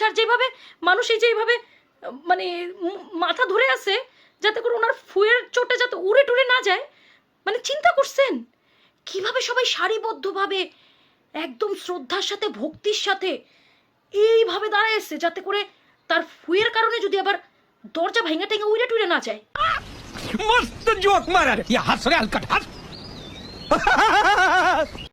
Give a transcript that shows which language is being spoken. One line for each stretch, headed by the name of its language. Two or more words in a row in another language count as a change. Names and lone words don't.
Bangla: আর যেভাবে মানুষ এই যে এইভাবে মানে মাথা ধরে আছে যাতে করে ওনার ফুয়ের চোটে যাতে উড়ে টুড়ে না যায়, মানে চিন্তা করছেন কিভাবে সবাই সারিবদ্ধভাবে একদম শ্রদ্ধার সাথে ভক্তির সাথে এইভাবে দাঁড়ায় যাতে করে তার ফুয়ের কারণে যদি আবার দরজা ভাঙা টেঙা উড়ে টুড়ে না যায়।
Hindi: मस्त जोक मारा रे, ये हंस रे हलकट हंस।